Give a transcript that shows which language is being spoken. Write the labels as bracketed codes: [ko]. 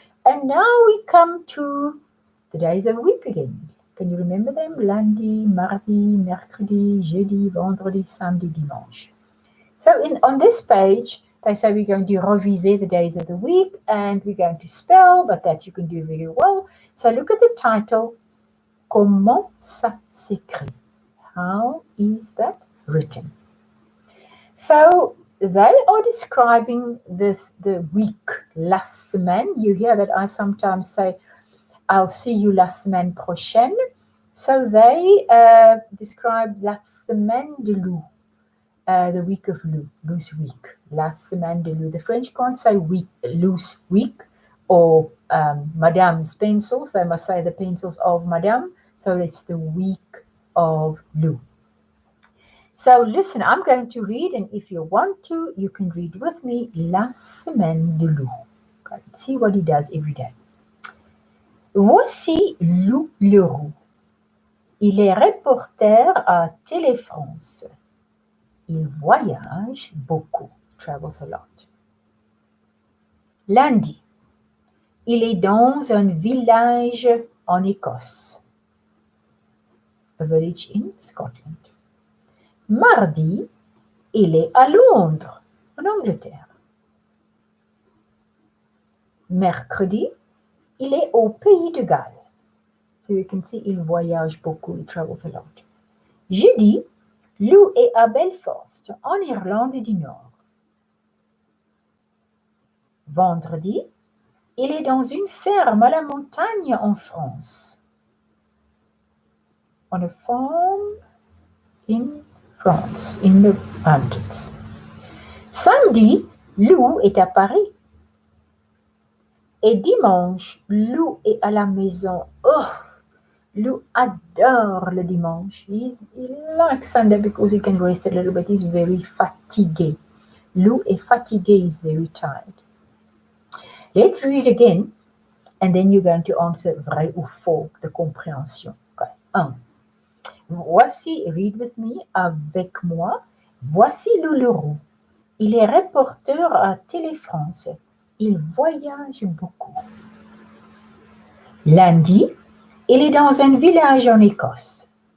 [en] And now we come to the days of the week again. Can you remember them? [fr] Lundi, mardi, mercredi, jeudi, vendredi, samedi, dimanche. [en] So on this page, they say we're going to reviser the days of the week and we're going to spell, but that you can do very well. So look at the title, [fr] Comment ça s'écrit? [en] How is that written? So they are describing the week, la semaine. You hear that I sometimes say, I'll see you [fr] la semaine prochaine. [en] So they describe [fr] la semaine de loup, [en] the week of Lou's week, la semaine de loup. The French can't say week, Lou's week, or Madame's pencils. They must say the pencils of Madame. So it's the week of Lou. So listen, I'm going to read, and if you want to, you can read with me La Semaine de Lou. Okay, see what he does every day. [fr] Voici Lou Leroux. Il est reporter à Télé-France. Il voyage beaucoup, [en] travels a lot. [fr] Lundi, il est dans un village en Écosse. [en] A village in Scotland. [fr] Mardi, il est à Londres, en Angleterre. Mercredi, il est au pays de Galles. [en] So you can see, il voyage beaucoup, he travels a lot. [fr] Jeudi, Lou est à Belfast, en Irlande du Nord. Vendredi, il est dans une ferme à la montagne en France. [en] On a farm in France, in the mountains. [fr] Samedi, Lou est à Paris. Et dimanche, Lou est à la maison. Oh, Lou adore le dimanche. [en] He likes Sunday because he can rest a little bit. He's very fatigué. [fr] Lou est fatigué, [en] he's very tired. Let's read again, and then you're going to answer [fr] vrai ou faux, de compréhension. [en] Okay. 1. [fr] Voici, [en] read with me, [fr] avec moi. Voici Lou Leroux. Il est reporter à Télé-France. Il voyage beaucoup. Lundi, il est dans un village en Écosse.